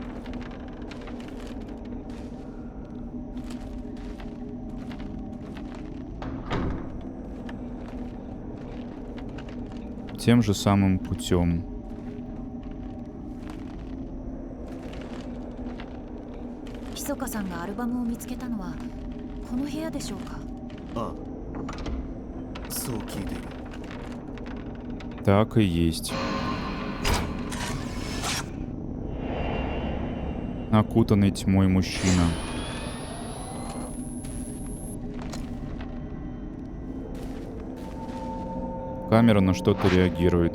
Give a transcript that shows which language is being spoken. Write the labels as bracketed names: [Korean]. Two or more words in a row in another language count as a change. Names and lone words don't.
[Russian] Тем же самым путем. [Japanese] Хисока さんがアルバムを見つけたのはこの部屋でしょうか。ああ、そう聞いている。 [Russian] Так и есть. Окутанный тьмой мужчина. Камера на что-то реагирует.